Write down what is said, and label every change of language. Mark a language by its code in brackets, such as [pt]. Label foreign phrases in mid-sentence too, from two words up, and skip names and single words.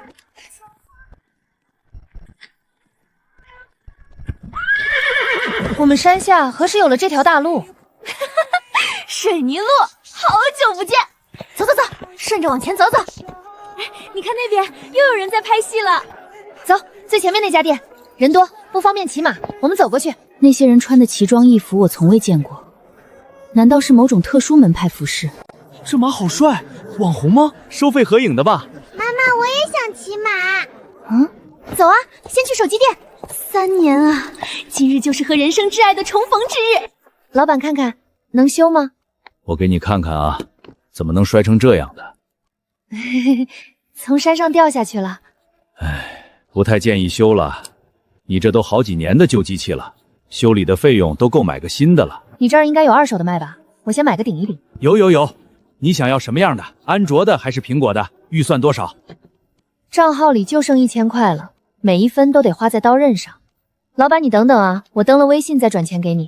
[zh] 我們山下何時有了這條大路？水泥路，好久不見！走走走，順着往前走走。哎，你看那邊又有人在拍戲了。走，最前面那家店，人多不方便騎馬，我們走過去。那些人穿的奇裝異服我從未見過，難道是某種特殊門派服飾？這馬好帥，網紅嗎？收費合影的吧？媽媽，我也想想騎馬。走啊，先去手机店。3年啊，今日就是和人生挚爱的重逢之日。老板看看，能修吗？我给你看看啊，怎么能摔成这樣的？从山上掉下去了。不太建議修了，你這都好幾年的舊機器了，修理的費用都夠買個新的了。你這兒應該有2手的賣吧？我先買個頂一頂。有，你想要什麼樣的？安卓的還是蘋果的？預算多少？賬號裡就剩1000塊了，每一分都得花在刀刃上。老板，你等等啊，我登了微信再轉錢給你。